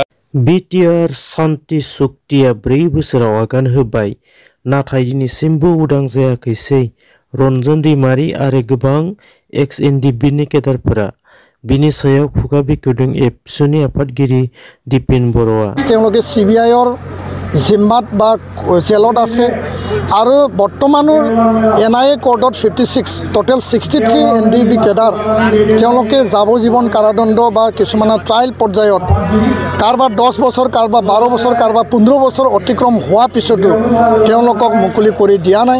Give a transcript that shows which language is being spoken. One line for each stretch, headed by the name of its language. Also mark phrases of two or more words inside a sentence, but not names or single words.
Bodo: बिटिआर सान्ति शक्तिया 4 बोसोराव आगान होबाय नाथाय दिनैसिमबो उदां जायाखैसै रन्जन दैमारी आरो गोबां एक्स एनडिबिनि केडारफोरा बिनि सायाव खुगा बेखेवदों एबसुनि आफादगिरि दिपेन बर'आ।
Assamese: তেওঁলোকে CBIৰ জিম্মাত বা জেলত আছে আৰু বৰ্তমানৰ NIA কোৰ্টত 56 টোটেল 63 NDB কেডাৰ তেওঁলোকে যাৱজীৱন কাৰাদণ্ড বা কিছুমানৰ ট্ৰায়েল পৰ্যায়ত কাৰোবাৰ 10 বছৰ কাৰোবাৰ 12 বছৰ কাৰোবাৰ 15 বছৰ অতিক্ৰম হোৱা পিছতো তেওঁলোকক মুকলি কৰি দিয়া নাই।